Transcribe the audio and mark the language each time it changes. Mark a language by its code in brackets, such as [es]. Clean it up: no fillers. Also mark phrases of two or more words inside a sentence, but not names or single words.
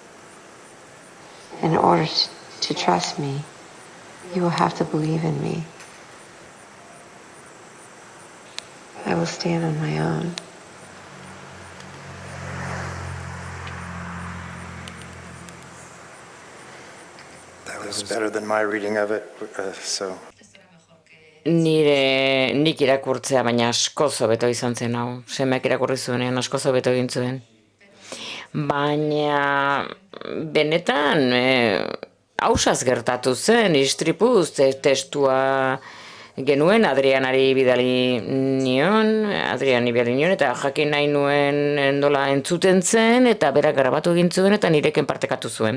[en] In order to trust me, you will have to believe in me. I will stand on my own. That was better than my reading of it, so. [eu] Nik irakurtzea, baina askoz hobeto izan zen hau. Semeak irakurri zuenean askoz hobeto egin zuen. Baina benetan hausaz gertatu zen, istripuz testua genuen Adriani bidali nion, eta jakin nahi nuen nola entzuten zen, eta berak grabatu egin zuen, eta nireken partekatu zuen.